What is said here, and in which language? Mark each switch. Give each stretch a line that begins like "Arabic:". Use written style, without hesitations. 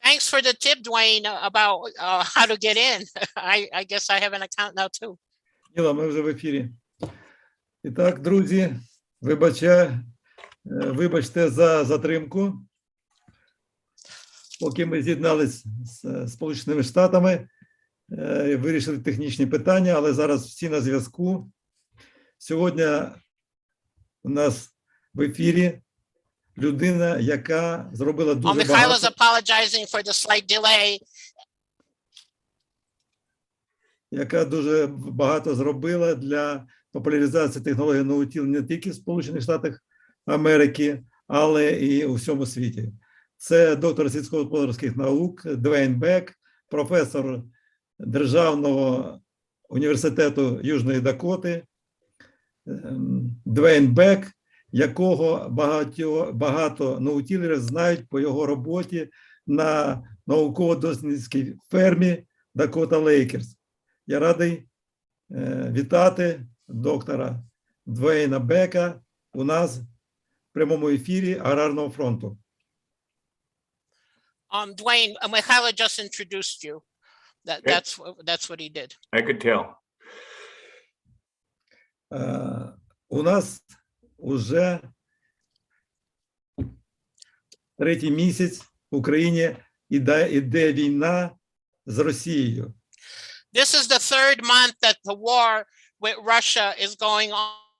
English: for the tip, Dwayne, about how to get in. I guess I have an account now too.
Ukrainian: Ніла, ми вже в ефірі. І так, друзі, вибачте за затримку. Поки ми з'єднались з Сполученими Штатами, вирішили технічні питання, але зараз всі на зв'язку. Сьогодні у нас в ефірі людина, яка зробила дуже багато.
English: Mikhailo's apologizing for the slight delay.
Ukrainian: Яка дуже багато зробила для популяризації технологій нового тіла не тільки в Сполучених Штатах Америки, але і у всьому світі. Це доктор сільськогосподарських наук Двейн Бек, професор Державного університету Южної Дакоти, Двейн Бек, якого багато наутілерів знають по його роботі на науково-дослідницькій фермі Дакота Лейкерс. Я радий вітати доктора Двейна Бека у нас в прямому ефірі Аграрного фронту.
English: Dwayne, Mikhailo just introduced you. That's what he did. I could tell.
Ukrainian: У нас уже третій місяць в Україні іде війна з Росією.
English: This is the third month that the war with Russia is going on.